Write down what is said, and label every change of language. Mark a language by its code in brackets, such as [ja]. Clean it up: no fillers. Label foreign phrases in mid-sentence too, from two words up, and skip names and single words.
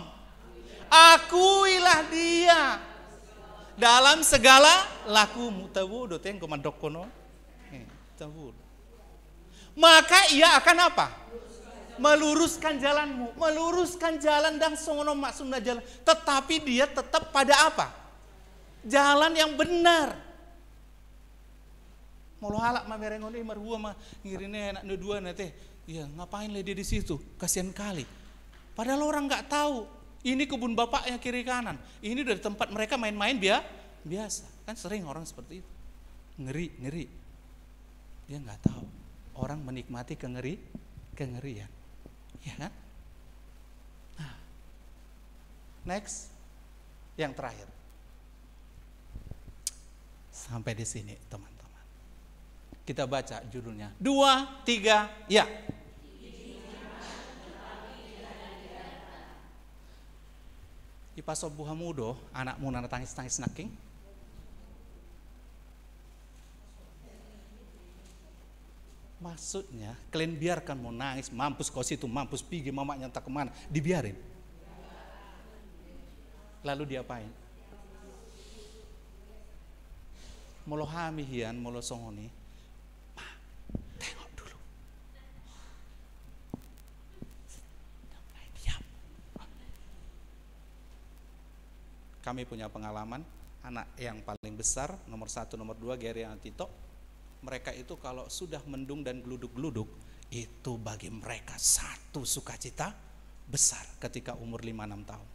[id] Akuilah dia dalam segala lakumu. [bbc] Tahu do teng komandok kono. [id] Tahu. Maka ia akan apa? Meluruskan jalanmu, meluruskan jalan dan [bbc] songono maksudna [id] jalan. Tetapi dia tetap pada apa? Jalan yang benar. [bbc] Molo halak mamerengon ini marhua mah ngirine enak dua nanti. [id] Ya ngapain lah dia di situ? Kasihan kali. Padahal orang nggak tahu. Ini kebun bapaknya kiri kanan. Ini dari tempat mereka main-main biasa. Kan sering orang seperti itu. Ngeri. Dia nggak tahu. Orang menikmati kengerian. Ya kan? Nah, next, yang terakhir. Sampai di sini teman-teman. Kita baca judulnya. 2, 3, ya. [bbc] Ipasob buha mudo, anakmu nana tangis-tangis naking. [id] Maksudnya kalian biarkan mau nangis, mampus kau situ, mampus pergi mamanya entah kemana, dibiarin. Lalu diapain? [bbc] Molo hamihian, molo songoni, [id] tengok dulu. Diam. Kami punya pengalaman, anak yang paling besar, nomor 1, nomor 2, Geri dan Tito. Mereka itu kalau sudah mendung dan geluduk-geluduk, itu bagi mereka satu sukacita besar ketika umur 5-6 tahun.